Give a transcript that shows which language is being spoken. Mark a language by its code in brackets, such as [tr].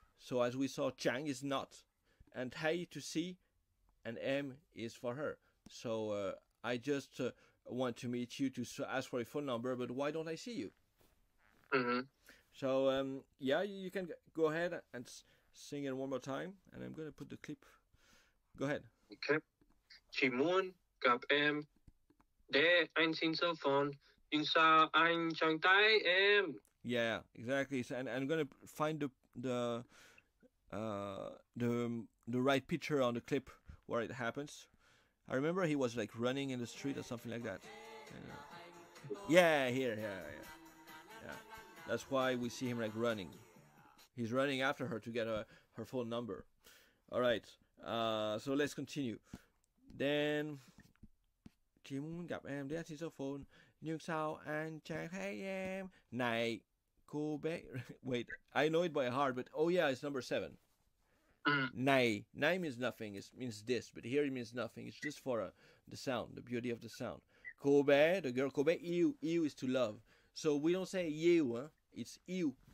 [en] So as we saw, chẳng is not. And thấy to see. And em is for her. So I just want to meet you to ask for a phone number, but why don't I see you? So yeah, you can go ahead and sing it one more time, and I'm gonna put the clip. Go ahead. Okay. [vi] Chỉ muốn gặp em để anh xin số phone, nhưng sao anh chẳng thấy em? [en] Yeah, exactly. So, and I'm gonna find the right picture on the clip where it happens. I remember he was like running in the street or something like that. Yeah, here. Yeah. That's why we see him like running. He's running after her to get her phone number. All right. So let's continue. [vi] Then chỉ muốn gặp em để xin số phone, nhưng sao anh chẳng thấy em? Này, cô bé. [en] Wait, I know it by heart, but oh yeah, it's number 7. Này means nothing. It means this, but here it means nothing. It's just for the sound, the beauty of the sound. Cô bé, the girl. [vi] Cô bé yêu. [en] Yêu is to love. So we don't say you, huh? It's you.